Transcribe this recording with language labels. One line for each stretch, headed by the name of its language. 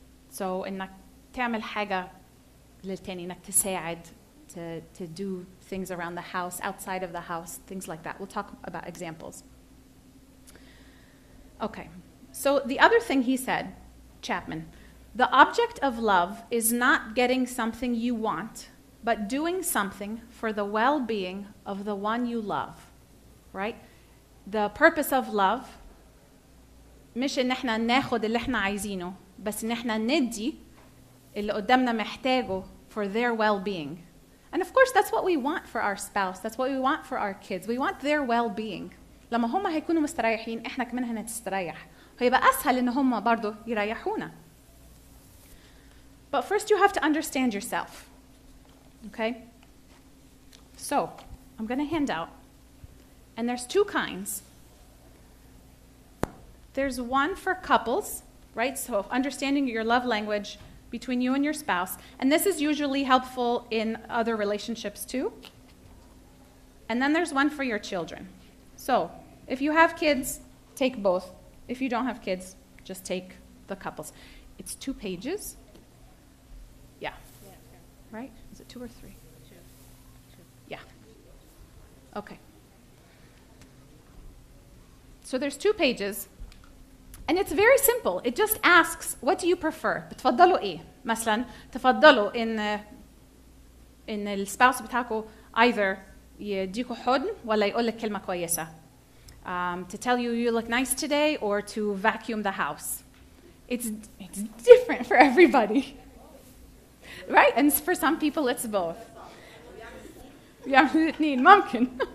English: So
Arabic: إنك تعمل حاجة للتاني, إنك تساعد,
English: to do things around the house, outside of the house, things like that. We'll talk about examples. Okay, so the other thing he said, Chapman, the object of love is not getting something you want, but doing something for the well-being of the one you love, right? The purpose of love
Arabic: مش إن إحنا ناخد اللي إحنا عايزينه, بس إن إحنا ندي اللي قدامنا محتاجه
English: for their well-being. And of course, that's what we want for our spouse. That's what we want for our kids. We want their well-being.
Arabic: لما هم هيكونوا مستريحين, إحنا كمان هنستريح. هيبقى أسهل إن هم برضو يريحونا.
English: But first you have to understand yourself. Okay? So, I'm going to hand out. And there's 2 kinds. There's one for couples, right? So understanding your love language between you and your spouse. And this is usually helpful in other relationships too. And then there's one for your children. So if you have kids, take both. If you don't have kids, just take the couples. It's 2 pages. Yeah. Right? Is it 2 or 3? 2. Yeah. Okay. So there's 2 pages. And it's very simple. It just asks, what do you prefer?
Arabic: بتفضلوا ايه؟ مثلا تفضلوا ان السباوس بتاعكم
English: either
Arabic: يديكوا حضن ولا يقول لك كلمة كويسة.
English: To tell you you look nice today or to vacuum the house. It's different for everybody. Right? And for some people it's both.
Arabic: يعملوا الاثنين ممكن.